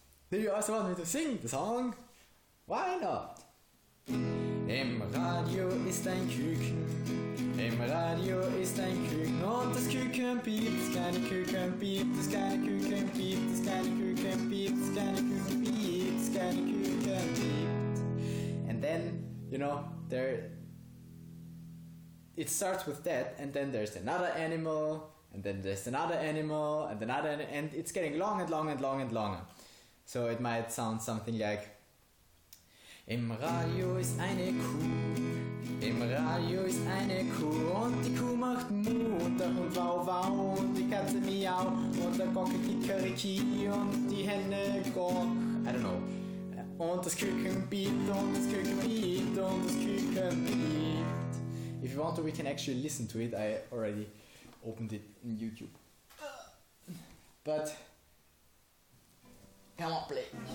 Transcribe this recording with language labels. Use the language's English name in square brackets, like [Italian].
[English] Do you also want me to sing the song? Why not? [German] Im Radio ist ein Küken, im Radio ist ein Küken und das Küken piept, das kleine Küken piept, das kleine Küken piept, das kleine Küken piept, das kleine Küken piept, das kleine Küken piept. [English] And then, it starts with that, and then there's another animal, and then there's another animal, and another, and it's getting long and long and long and longer. [German] So it might sound something like, im Radio ist eine Kuh, im Radio ist eine Kuh und die Kuh macht Mu und der Hund Wow Wow und die Katze Miau und der Gockel Kikeriki und die Henne Gock, [English] I don't know. [German] Und das Küken piept und das Küken piept und das Küken piept. [English] If you want to, we can actually listen to it. I already opened it in YouTube. But come on, play.